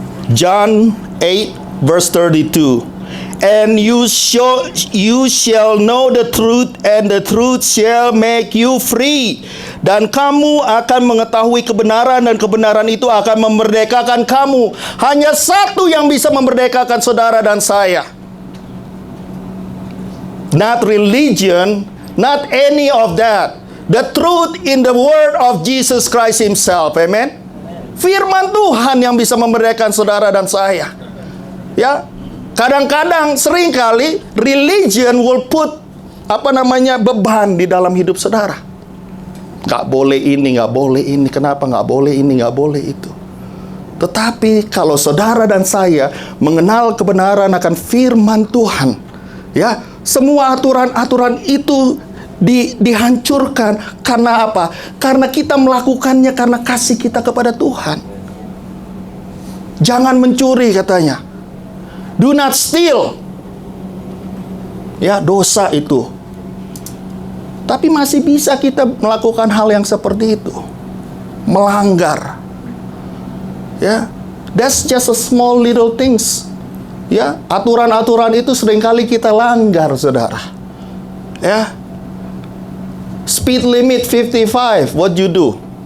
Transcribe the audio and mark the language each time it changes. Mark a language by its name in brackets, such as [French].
[English] John 8 verse 32. And you shall know the truth, and the truth shall make you free. [Indonesian] Dan kamu akan mengetahui kebenaran, dan kebenaran itu akan memerdekakan kamu. Hanya satu yang bisa memerdekakan saudara dan saya. [English] Not religion, not any of that. The truth in the word of Jesus Christ Himself. Amen. [Indonesian] Firman Tuhan yang bisa memerdekakan saudara dan saya. Ya, kadang-kadang seringkali [English] religion will put [Indonesian] beban di dalam hidup saudara. Nggak boleh ini, nggak boleh ini. Kenapa nggak boleh ini, nggak boleh itu? Tetapi kalau saudara dan saya mengenal kebenaran akan firman Tuhan, ya, semua aturan-aturan itu dihancurkan. Karena apa? Karena kita melakukannya karena kasih kita kepada Tuhan. Jangan mencuri, katanya. [English] Do not steal. [Indonesian] Ya, dosa itu. Tapi masih bisa kita melakukan hal yang seperti itu. melanggar. Ya, [English] that's just a small little things. [Indonesian] Ya, aturan-aturan itu seringkali kita langgar, saudara. [English] Ya, speed limit 55, what you do?